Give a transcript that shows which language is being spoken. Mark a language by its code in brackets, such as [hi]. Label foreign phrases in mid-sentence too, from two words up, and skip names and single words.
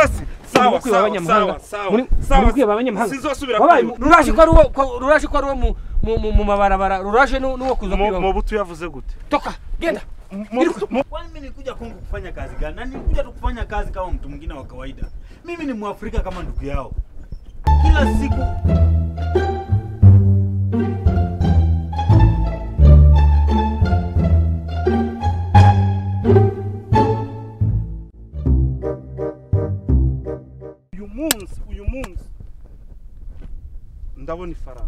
[sw] risasi. Sawa sawa sawa. [rn] Muri kwiba abanyamahanga. Sizosubira. Ruraje ko ari mu mabarabara. Ruraje nuwo kuza kwiba. Mobutu yavuze gute? [sw] Toka, genda. Kwani mimi nilikuja Kongo kufanya kazi gani? Na nilikuja tu kufanya kazi kama mtu mwingine wa kawaida. Mimi ni Mwafrika kama ndugu yao. Kila siku [rn] uyu munsi ndabona ifaranga.